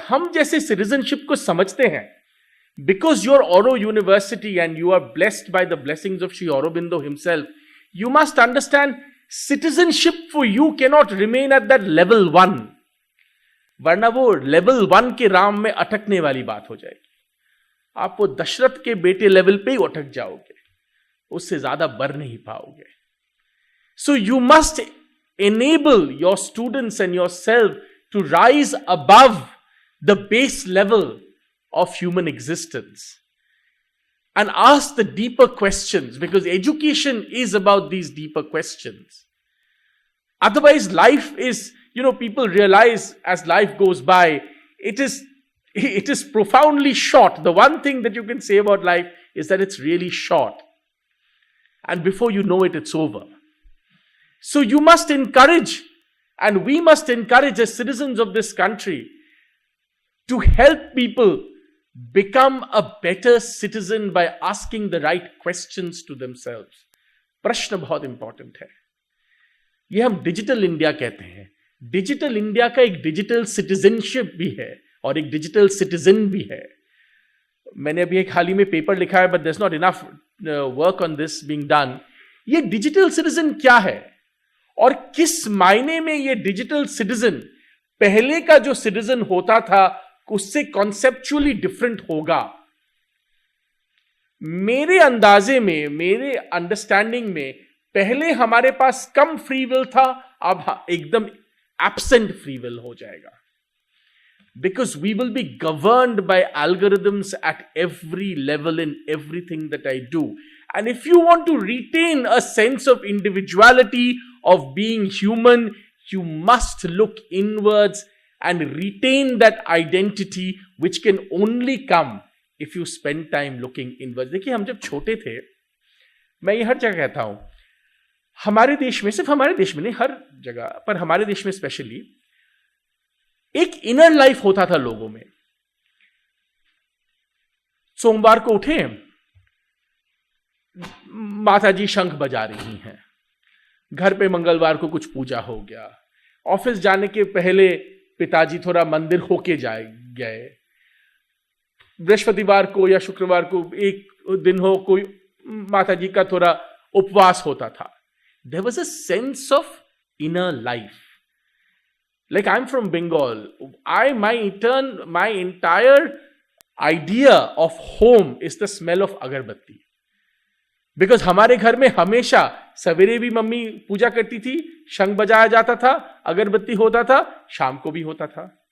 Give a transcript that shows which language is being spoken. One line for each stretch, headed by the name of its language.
Hindi: हम जैसे सिटीजनशिप को समझते हैं,
English: because your Auro university and you are blessed by the blessings of Shri Aurobindo himself, you must understand citizenship for you can not remain at that level 1,
Hindi: वरना वो level 1 के राम में अटकने वाली बात हो जाएगी। आप वो दशरथ के बेटे लेवल पे ही अटक जाओगे, उससे ज्यादा बढ़ नहीं पाओगे।
English: So you must enable your students and yourself to rise above the base level of human existence and ask the deeper questions, because education is about these deeper questions. Otherwise, life is, people realize as life goes by, it is profoundly short. The one thing that you can say about life is that it's really short. And before you know it, it's over. So you must encourage, and we must encourage as citizens of this country to help people become a better citizen by asking the right questions to themselves.
Hindi: प्रश्न बहुत important है। यह हम digital India कहते हैं। Digital India का एक digital citizenship भी है और एक डिजिटल सिटीजन भी है। मैंने अभी एक हाल ही में पेपर लिखा है,
English: But there is not enough work on this being done.
Hindi: ये डिजिटल सिटीजन क्या है और किस मायने में ये डिजिटल सिटीजन पहले का जो सिटीजन होता था उससे कॉन्सेप्चुअली डिफरेंट होगा? मेरे अंदाजे में, मेरे अंडरस्टैंडिंग में, पहले हमारे पास कम फ्री विल था, अब एकदम एब्सेंट फ्री विल हो जाएगा.
English: Because we will be governed by algorithms at every level in everything that I do. And if you want to retain a sense of individuality, of being human, you must look inwards and retain that identity, which can only come if you spend time looking inwards.
Hindi: देखिए, हम जब छोटे थे, मैं ये हर जगह कहता हूं, हमारे देश में, सिर्फ हमारे देश में नहीं, हर जगह पर हमारे देश में स्पेशली एक इनर लाइफ होता था लोगों में. सोमवार को उठे, माता जी शंख बजा रही हैं, घर पे मंगलवार को कुछ पूजा हो गया, ऑफिस जाने के पहले पिताजी थोड़ा मंदिर होके गए, बृहस्पतिवार को या शुक्रवार को एक दिन हो, कोई माता जी का थोड़ा उपवास होता था.
English: There was a sense of inner life. Like, I'm from Bengal. My entire idea of home is the smell of agarbatti.
Hindi: Because हमारे घर में हमेशा सवेरे भी मम्मी पूजा करती थी, शंख बजाया जाता था, अगरबत्ती होता था, शाम को भी होता था.